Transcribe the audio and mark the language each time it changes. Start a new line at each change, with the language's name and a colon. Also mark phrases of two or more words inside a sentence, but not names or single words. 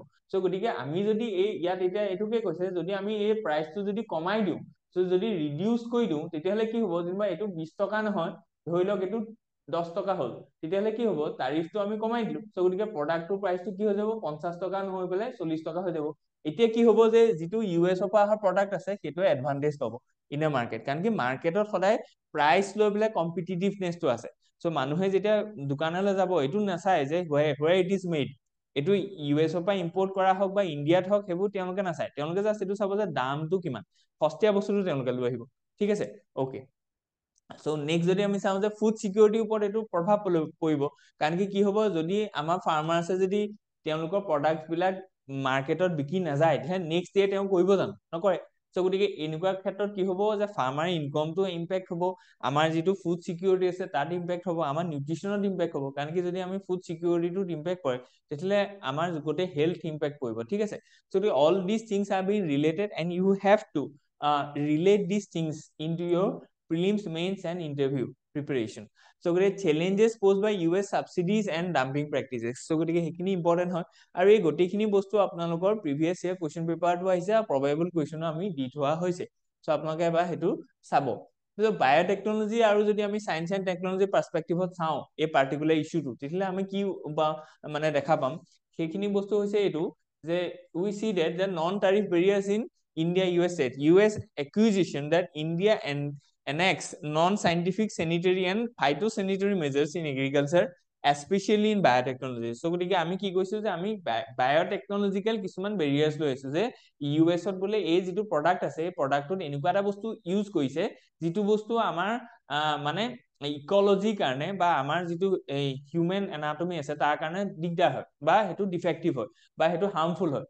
Assamese: চ' গতিকে আমি যদি ইয়াত এতিয়া এইটোকে কৈছে যদি আমি এই প্ৰাইচটো যদি কমাই দিওঁ, চ' যদি ৰিডিউচ কৰি দিওঁ তেতিয়াহ'লে কি হ'ব, যেনিবা এইটো 20 টকা নহয়, ধৰি লওক এইটো 10 টকা হ'ল, তেতিয়াহ'লে কি হ'ব, তাৰিফটো আমি কমাই দিলো। চ' গতিকে প্ৰডাক্টটোৰ প্ৰাইচটো কি হৈ যাব, 50 টকা নহৈ পেলাই 40 টকা হৈ যাব। এতিয়া কি হ'ব যে যিটো US পৰা অহা প্ৰডাক্ট আছে সেইটোৱে এডভান্টেজ পাব
English: in a market,
Assamese: কাৰণ কি মাৰ্কেটত সদায় প্ৰাইচ লৈ পেলাই কম্পিটিটিভনেছটো আছে। চ' মানুহে যেতিয়া দোকানলৈ যাব এইটো নাচায় যে
English: where it is made,
Assamese: এইটো US পৰা ইম্পৰ্ট কৰা হওক বা ইণ্ডিয়াত হওক সেইবোৰ তেওঁলোকে নাচায়, তেওঁলোকে জাষ্ট এইটো চাব যে দামটো কিমান, সস্তীয়া বস্তুটো তেওঁলোকে লৈ আহিব। ঠিক আছে, অ'কে। চ' নেক্সট যদি আমি চাওঁ যে
English: food security
Assamese: ওপৰত এইটো প্ৰভাৱ পৰিব, কাৰণ কি হ'ব যদি আমাৰ ফাৰ্মাৰ্ছে যদি তেওঁলোকৰ প্ৰডাক্ট বিলাক মাৰ্কেটত বিক্ৰী নাযায় তেতিয়া
English: next day
Assamese: তেওঁ কৰিব জানো, নকৰে। চ' গতিকে এনেকুৱা ক্ষেত্ৰত কি হ'ব যে
English: farmer income
Assamese: ইম্পেক্ট হ'ব, আমাৰ যিটো
English: food security
Assamese: আছে তাত ইম্পেক্ট হ'ব, আমাৰ নিউট্ৰিচনত ইম্পেক্ট হ'ব, কাৰণ কি যদি আমি
English: food security
Assamese: ইম্পেক্ট কৰে তেতিয়াহ'লে আমাৰ গোটেই
English: health impact
Assamese: পৰিব। ঠিক আছে,
English: so all this things are being related and you have to relate these things into your prelims, mains and interview preparation. So গতিকে challenges posed by US subsidies and dumping practices, so
Assamese: গতিকে সেইখিনি ইম্পৰ্টেণ্ট হয়। আৰু এই গোটেইখিনি বস্তু আপোনালোকৰ
English: previous year question paper
Assamese: আহিছে আৰু
English: probable question
Assamese: আমি দি থোৱা হৈছে। চ' আপোনালোকে এবাৰ সেইটো চাব। বায়'টেকনলজি আৰু যদি আমি
English: science and technology perspective
Assamese: চাওঁ এই
English: particular issue,
Assamese: তেতিয়াহ'লে আমি কি মানে দেখা পাম, সেইখিনি বস্তু হৈছে এইটো যে
English: we see that the non-tariff barriers in India US trade, US accusation that India enacts non-scientific sanitary and phytosanitary measures in agriculture, especially in biotechnology.
Assamese: So গতিকে আমি কি কৈছো যে আমি বায়'টেকনলজিকেল কিছুমান বেৰিয়াৰ্ছ লৈ আছো যে US বোলে এই যিটো প্ৰডাক্ট আছে এই প্ৰডাক্টটোত এনেকুৱা এটা বস্তু ইউজ কৰিছে যিটো বস্তু আমাৰ মানে ইকলজিৰ কাৰণে বা আমাৰ যিটো
English: human anatomy
Assamese: আছে তাৰ কাৰণে দিগদাৰ হয় বা সেইটো ডিফেক্টিভ হয় বা সেইটো হাৰ্মফুল হয়।